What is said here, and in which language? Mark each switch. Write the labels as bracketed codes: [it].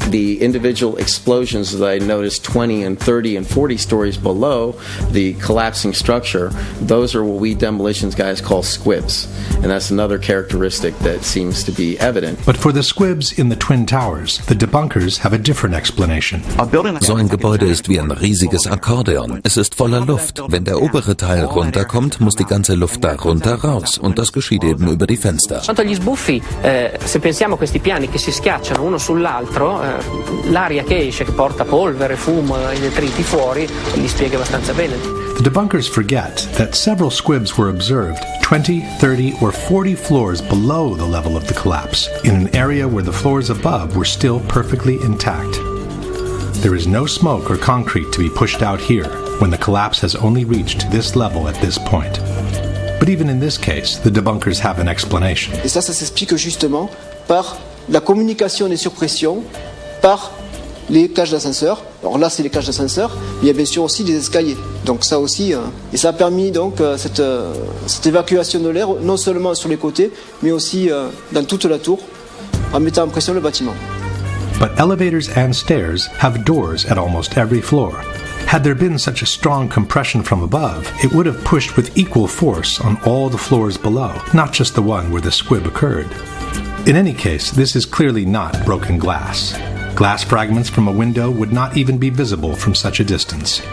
[en] The individual explosions that I noticed 20 and 30 and 40 stories below the collapsing structure, those are what we demolitions guys call squibs. And that's another characteristic that seems to be evident. But for the squibs in the Twin Towers, the debunkers have a different explanation. [de] So ein Gebäude ist wie ein riesiges Akkordeon. Es ist voller Luft. Wenn der obere Teil runterkommt, muss die ganze Luft da runter raus und das geschieht eben über die Fenster. [it] Quanto agli sbuffi, se pensiamo a questi piani che si schiacciano uno sull'altro, l'aria che esce, che porta polvere, fumo e detriti fuori, li spiega abbastanza bene. [en] The debunkers forget that several squibs were observed 20, 30, or 40 floors below the level of the collapse, in an area where the floors above were still perfectly intact. There is no smoke or concrete to be pushed out here when the collapse has only reached this level at this point. But even in this case, the debunkers have an explanation. [fr] Et ça s'explique justement par la communication des surpressions par les cages d'ascenseur. Alors là, c'est les cages d'ascenseur, mais il y a bien sûr aussi des escaliers. Donc ça aussi, et ça a permis donc cette évacuation de l'air, non seulement sur les côtés, mais aussi dans toute la tour, en mettant en pression le bâtiment. [en] But elevators and stairs have doors at almost every floor. Had there been such a strong compression from above, it would have pushed with equal force on all the floors below, not just the one where the squib occurred. In any case, this is clearly not broken glass. Glass fragments from a window would not even be visible from such a distance.